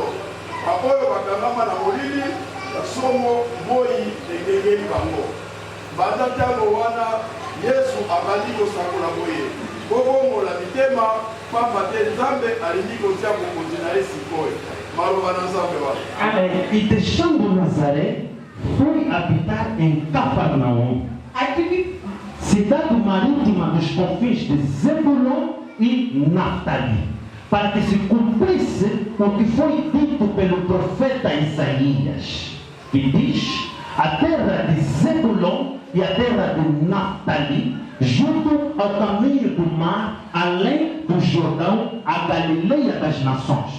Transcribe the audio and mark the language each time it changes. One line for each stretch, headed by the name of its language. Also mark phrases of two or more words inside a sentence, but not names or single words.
Lingala: Baoyo bakangama na molili ya somo moi engengeli bango. Banda ntango wana Yesu abandi kosakola boye. Kobongola mitema pamba te Nzambe alingi kotia bokonzi na ye sikoyo. Maloba na Nzambe wana.
Portuguese: E deixando Nazaré, foi habitar em Cafarnaum, cidade marítima dos confins de Zebulon e Naftali, para que se cumprisse o que foi dito pelo profeta Isaías, que diz: a terra de Zebulon e a terra de Naftali, junto ao caminho do mar, além do Jordão, a Galileia das nações.